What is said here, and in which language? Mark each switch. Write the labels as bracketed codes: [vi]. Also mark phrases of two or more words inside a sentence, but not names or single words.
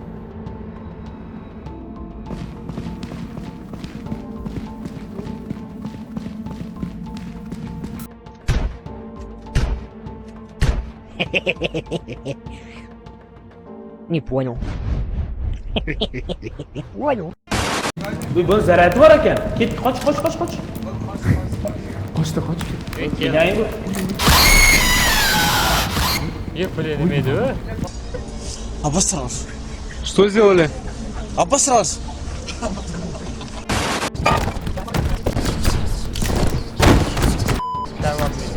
[ru] Не понял. Понял. [uz] Bu zararati bor ekan. Ket, qoch. Qochdi. Keling bu. Yo'q, bilmaydi. [ru] Обосрался. Что сделали? Обосрался. [uz] Tamam.